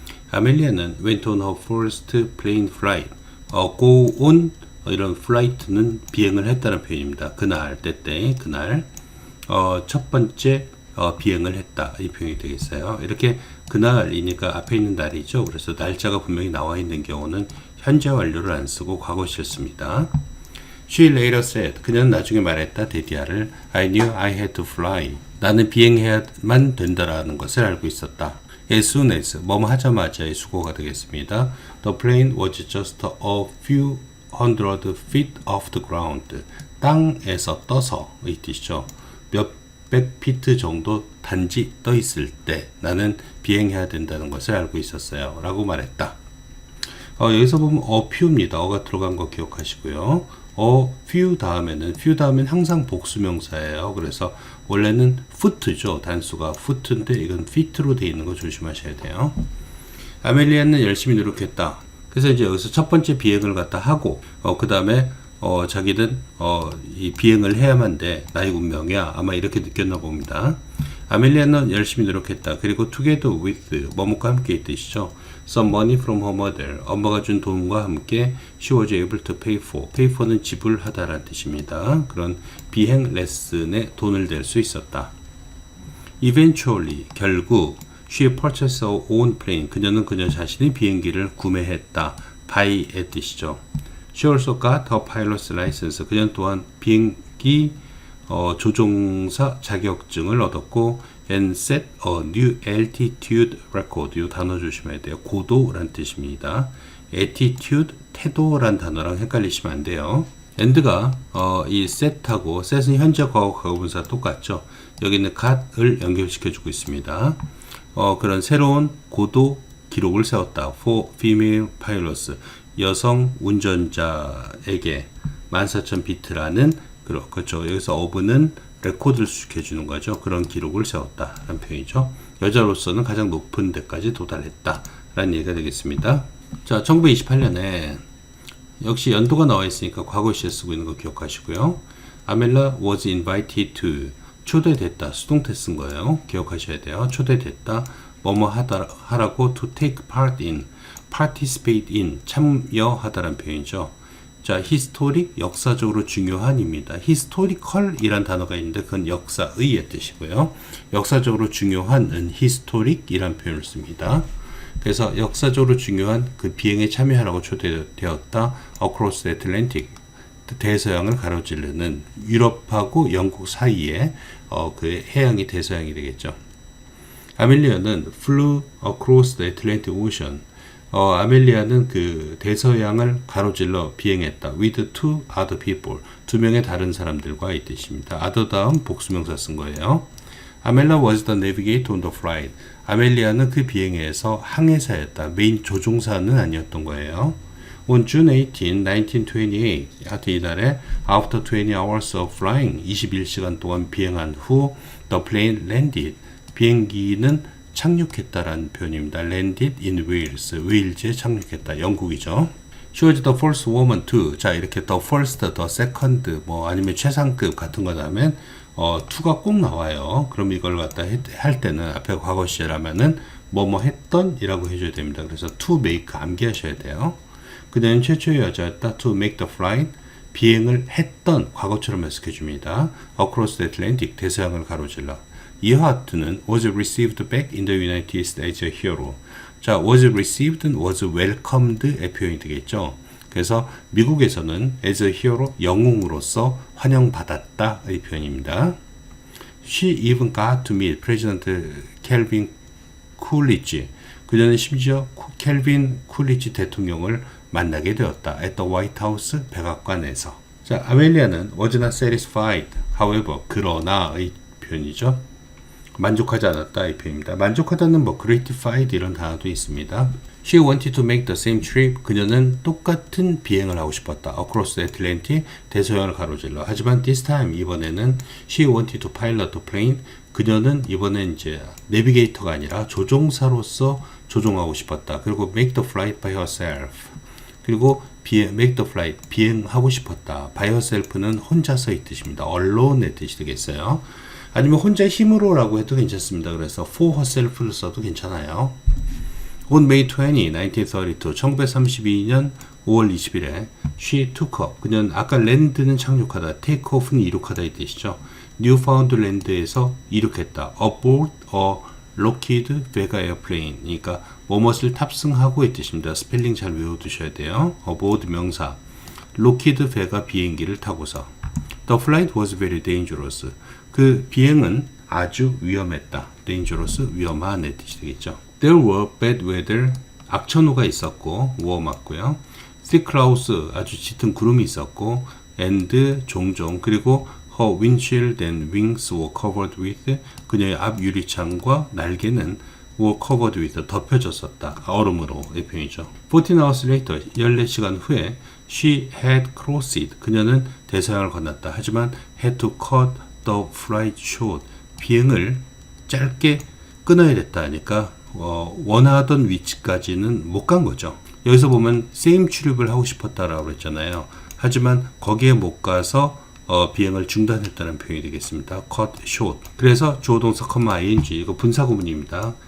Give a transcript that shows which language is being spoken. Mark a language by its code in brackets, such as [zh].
[ko] 아멜리아는 [en] went on her first plane flight, go on [ko] 이런 flight는 비행을 했다는 표현입니다. 그날, 그날 첫 번째 비행을 했다. 이 표현이 되겠어요. 이렇게 그날이니까 앞에 있는 날이죠. 그래서 날짜가 분명히 나와 있는 경우는 현재 완료를 안 쓰고 과거시를 씁니다. [en] She later said, [ko] 그녀는 나중에 말했다. [en] 데디아를 I knew I had to fly. [ko] 나는 비행해야만 된다라는 것을 알고 있었다. [en] As soon as, [ko] 뭐뭐 하자마자의 수고가 되겠습니다. [en] The plane was just a few hundred feet off the ground. [ko] 땅에서 떠서 이 뜻이죠. 몇백 피트 정도 단지 떠 있을 때 나는 비행해야 된다는 것을 알고 있었어요. 라고 말했다. 여기서 보면 a few입니다. 어가 들어간 거 기억하시고요. few 다음에는 항상 복수명사예요. 그래서 원래는 foot죠. 단수가 foot인데 이건 feet로 되어 있는 거 조심하셔야 돼요. 아멜리아는 열심히 노력했다. 그래서 이제 여기서 첫 번째 비행을 갖다 하고 그 다음에 자기는 이 비행을 해야만 돼. 나의 운명이야. 아마 이렇게 느꼈나 봅니다. 아멜리아는 열심히 노력했다. 그리고 [en] together with [ko] 뭐뭐과 함께 이 뜻이죠. [en] Some money from her mother. [ko] 엄마가 준 돈과 함께 [en] she was able to pay for. [ko] pay for는 지불하다라는 뜻입니다. 그런 비행 레슨에 돈을 댈 수 있었다. [en] Eventually, [ko] 결국 [en] she purchased her own plane. [ko] 그녀는 그녀 자신의 비행기를 구매했다. buy의 뜻이죠. [en] She also got her pilot's license. [ko] 그녀는 또한 비행기 조종사 자격증을 얻었고 [en] and set a new altitude record. [ko] 이 단어 조심해야 돼요. 고도란 뜻입니다. attitude, 태도란 단어랑 헷갈리시면 안 돼요. and가 이 set하고 set은 현재 과거 가고분사 똑같죠. 여기는 got을 연결시켜주고 있습니다. 그런 새로운 고도 기록을 세웠다. [en] for female pilots. [ko] 여성 운전자에게 14,000비트라는 그렇죠. 여기서 of는 레코드를 수식해주는 거죠. 그런 기록을 세웠다 라는 표현이죠. 여자로서는 가장 높은 데까지 도달했다 라는 얘기가 되겠습니다. 자, 1928년에 역시 연도가 나와 있으니까 과거 시에 쓰고 있는 거 기억하시고요. [en] 아멜라 was invited to. [ko] 초대됐다. 수동태 쓴 거예요. 기억하셔야 돼요. 초대됐다. 뭐뭐 하라고 [en] to take part in. participate in. [ko] 참여하다라는 표현이죠. 자, historic, 역사적으로 중요한입니다. historical 이란 단어가 있는데 그건 역사의의 뜻이고요. 역사적으로 중요한은 historic 이란 표현을 씁니다. 그래서 역사적으로 중요한 그 비행에 참여하라고 초대되었다. [en] across the Atlantic. [ko] 대서양을 가로지르는 유럽하고 영국 사이에 그 해양이 대서양이 되겠죠. [en] 아멜리아는 flew across the Atlantic Ocean. [ko] 아멜리아는 그 대서양을 가로질러 비행했다. [en] with two other people. [ko] 두 명의 다른 사람들과 이 뜻입니다. other 다음 복수명사 쓴 거예요. [en] 아멜라 was the navigator on the flight. [ko] 아멜리아는 그 비행에서 항해사였다. 메인 조종사는 아니었던 거예요. [en] On June 18, 1928. [ko] 하여튼 이날에 [en] after 20 hours of flying, [ko] 21시간 동안 비행한 후 [en] the plane landed. [ko] 비행기는 착륙했다라는 표현입니다. [en] landed in Wales. [ko] 웨일즈에 착륙했다. 영국이죠. [en] She was the first woman to. [ko] 자, 이렇게 the first, the second, 뭐 아니면 최상급 같은 거 나오면 to가 꼭 나와요. 그럼 이걸 갖다 할 때는 앞에 과거 시제라면은 뭐뭐 했던 이라고 해줘야 됩니다. 그래서 to make 암기하셔야 돼요. 그녀는 최초의 여자였다. [en] to make the flight. [ko] 비행을 했던 과거처럼 해석해줍니다. [en] across the Atlantic. [ko] 대서양을 가로질러. [en] 이하트는 was received back in the United States as a hero. 자, was received는 was welcomed의 표현이 되겠죠. [ko] 그래서 미국에서는 [en] as a hero, [ko] 영웅으로서 환영받았다의 표현입니다. [en] She even got to meet President Calvin Coolidge. [ko] 그녀는 심지어 켈빈 쿨리지 대통령을 만나게 되었다. [en] at the White House [ko] 백악관에서. [en] 자, 아멜리아는 was not satisfied. [ko] however, 그러나의 표현이죠. 만족하지 않았다 이 표현입니다. 만족하다는 뭐 gratified 이런 단어도 있습니다. [en] She wanted to make the same trip. [ko] 그녀는 똑같은 비행을 하고 싶었다. [en] across the Atlantic. [ko] 대서양을 가로질러. 하지만 [en] this time [ko] 이번에는 [en] she wanted to pilot the plane. [ko] 그녀는 이번엔 이제 내비게이터가 아니라 조종사로서 조종하고 싶었다. 그리고 [en] make the flight by herself. [ko] 그리고 [en] make the flight [ko] 비행하고 싶었다. [en] by herself [ko] 는 혼자서의 뜻입니다. alone의 뜻이 되겠어요. 아니면 혼자 힘으로라고 해도 괜찮습니다. 그래서 for herself를 써도 괜찮아요. [en] On May 20, 1932, [ko] 1932년 5월 20일에 [en] she took up. [ko] 그녀는 아까 land는 착륙하다, take off는 이륙하다 이 뜻이죠. 뉴파운드랜드에서 이륙했다. [en] aboard a Lockheed Vega airplane. [ko] 그러니까 뭐뭇을 탑승하고 이 뜻입니다. 스펠링 잘 외워두셔야 돼요. aboard 명사. Lockheed Vega 비행기를 타고서. [en] The flight was very dangerous. [ko] 그 비행은 아주 위험했다. dangerous, 위험한 의 뜻이 되겠죠. [en] There were bad weather. [ko] 악천후가 있었고, were 맞고요. [en] thick clouds, [ko] 아주 짙은 구름이 있었고, [en] and [ko] 종종, 그리고 [en] her windshield and wings were covered with. [ko] 그녀의 앞 유리창과 날개는 [en] were covered with, [ko] 덮여졌었다. 얼음으로 의 표현이죠. [en] 14 hours later, [ko] 14시간 후에 [en] she had crossed. [ko] 그녀는 대서양을 건넜다. 하지만 [en] had to cut the flight short. [ko] 비행을 짧게 끊어야 됐다 하니까 원하던 위치까지는 못 간 거죠. 여기서 보면 same 출입을 하고 싶었다라고 했잖아요. 하지만 거기에 못 가서 비행을 중단했다는 표현이 되겠습니다. cut short. 그래서 주어동사 ing, 이거 분사구문입니다.